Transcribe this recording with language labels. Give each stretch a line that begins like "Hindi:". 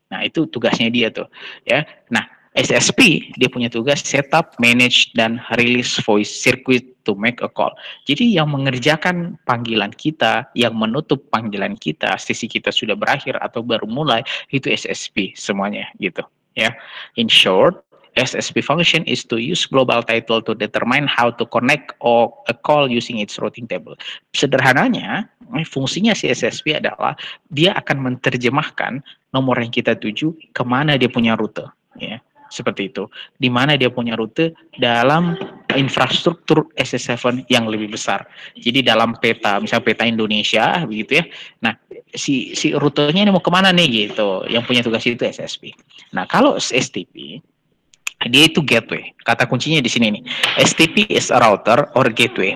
Indonesian: Nah, itu tugasnya dia tuh ya. Nah, SSP dia punya tugas setup, manage dan
English: release voice circuit to make a call.
Indonesian: Jadi yang mengerjakan panggilan kita, yang menutup panggilan kita, sesi kita sudah berakhir atau baru mulai itu SSP semuanya gitu ya.
English: In short, SSP function is to use global title to determine how to connect or a call using its routing table.
Indonesian: Sederhananya, fungsinya si SSP adalah dia akan menerjemahkan nomor yang kita tuju kemana dia punya rute ya. Seperti itu. Di mana dia punya rute dalam infrastruktur SS7 yang lebih besar. Jadi dalam peta, misalnya peta Indonesia, begitu ya. Nah, si rutenya ini mau kemana nih gitu. Yang punya tugas itu SSP. Nah, kalau STP, dia itu gateway. Kata kuncinya di sini nih.
English: STP is a router or gateway.